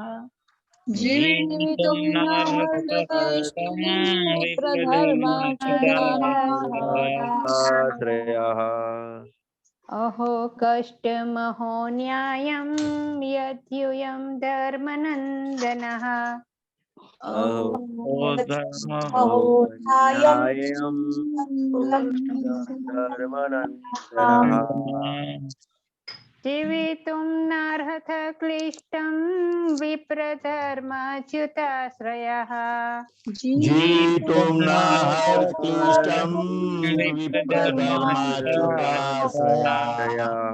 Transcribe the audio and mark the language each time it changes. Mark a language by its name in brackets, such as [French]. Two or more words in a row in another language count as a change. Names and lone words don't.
[Sanskrit] जीवितुं नाहर्थ क्लिष्टं विप्रधर्माच्युताश्रयः अहो कष्टमहो न्यायं यद्यूयं धर्मनन्दनः અહો ધર્મ ન્યાયમ ધર્મનંદનઃ जीवितुं नार्हथ क्लिष्टं विप्रधर्माच्युताश्रयः जीवितुं नाहर्क्लिष्टं विप्रधर्माच्युताश्रयः